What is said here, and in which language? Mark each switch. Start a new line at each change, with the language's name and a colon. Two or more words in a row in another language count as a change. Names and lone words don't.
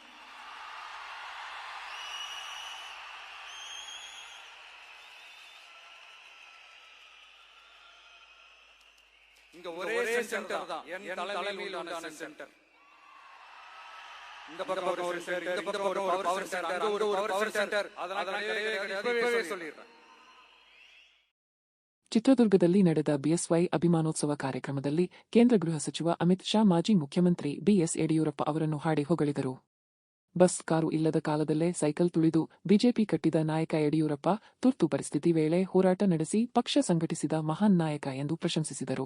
Tamil: இங்க ஒரே சென்டர் தான், என் தலைமையில் உண்டான சென்டர். இந்த பக்கம் ஒரு சென்டர், இந்த பக்கம் ஒரு
English: power center,
Tamil: அங்க ஒரு
English: power center.
Tamil: அதெல்லாம் இப்பவே சொல்லிடுறேன்.
Kannada: ಚಿತ್ರದುರ್ಗದಲ್ಲಿ ನಡೆದ ಬಿಎಸ್ವೈ ಅಭಿಮಾನೋತ್ಸವ ಕಾರ್ಯಕ್ರಮದಲ್ಲಿ ಕೇಂದ್ರ ಗೃಹ ಸಚಿವ ಅಮಿತ್ ಶಾ ಮಾಜಿ ಮುಖ್ಯಮಂತ್ರಿ ಬಿಎಸ್ ಯಡಿಯೂರಪ್ಪ ಅವರನ್ನು ಹಾಡಿ ಹೊಗಳಿದರು. ಬಸ್ ಕಾರು ಇಲ್ಲದ ಕಾಲದಲ್ಲೇ ಸೈಕಲ್ ತುಳಿದು ಬಿಜೆಪಿ ಕಟ್ಟಿದ ನಾಯಕ ಯಡಿಯೂರಪ್ಪ ತುರ್ತು ಪರಿಸ್ಥಿತಿ ವೇಳೆ ಹೋರಾಟ ನಡೆಸಿ ಪಕ್ಷ ಸಂಘಟಿಸಿದ ಮಹಾನ್ ನಾಯಕ ಎಂದು ಪ್ರಶಂಸಿಸಿದರು.